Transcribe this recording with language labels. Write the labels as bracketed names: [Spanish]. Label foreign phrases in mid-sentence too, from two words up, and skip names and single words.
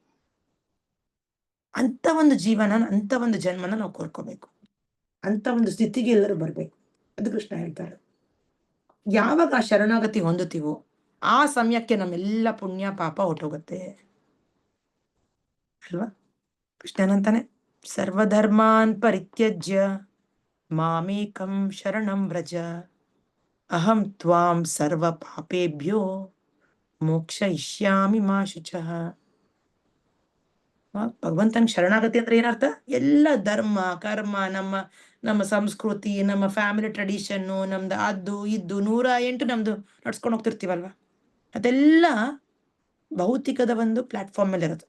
[Kannada] ಅಂತ ಒಂದು ಜೀವನ, ಅಂತ ಒಂದು ಜನ್ಮನ ನಾವು ಕೋರ್ಕೋಬೇಕು, ಅಂತ ಒಂದು ಸ್ಥಿತಿಗೆ ಎಲ್ಲರೂ ಬರ್ಬೇಕು. ಅದು ಕೃಷ್ಣ ಹೇಳ್ತಾರೆ. ಯಾವಾಗ ಆ ಶರಣಾಗತಿ ಹೊಂದುತ್ತೀವೋ ಆ ಸಮಯಕ್ಕೆ ನಮ್ಮೆಲ್ಲ ಪುಣ್ಯ ಪಾಪ ಹೊಟ್ಟೋಗುತ್ತೆ ಅಲ್ವಾ? ಕೃಷ್ಣನಂತಾನೆ, [Sanskrit] ಸರ್ವಧರ್ಮಾನ್ ಪರಿತ್ಯಜ್ಯ ಮಾಮೇಕಂ ಶರಣಂ ವ್ರಜ ಅಹಂ ತ್ವಾಂ ಸರ್ವ ಪಾಪೇಭ್ಯೋ ಮೋಕ್ಷಯಿಷ್ಯಾಮಿ ಮಾ ಶುಚಃ. [Kannada] ಭಗವಂತನ ಶರಣಾಗತಿ ಅಂದ್ರೆ ಏನರ್ಥ? ಎಲ್ಲ ಧರ್ಮ ಕರ್ಮ, ನಮ್ಮ ಸಂಸ್ಕೃತಿ, ನಮ್ಮ [English] family tradition, [Kannada] ನಮ್ದು ಅದು ಇದು 108 ನಮ್ದು ನಡ್ಸ್ಕೊಂಡು ಹೋಗ್ತಿರ್ತೀವಲ್ವಾ, ಅದೆಲ್ಲ ಭೌತಿಕದ ಒಂದು ಪ್ಲಾಟ್ಫಾರ್ಮ್ ಮೇಲೆ ಇರೋದು.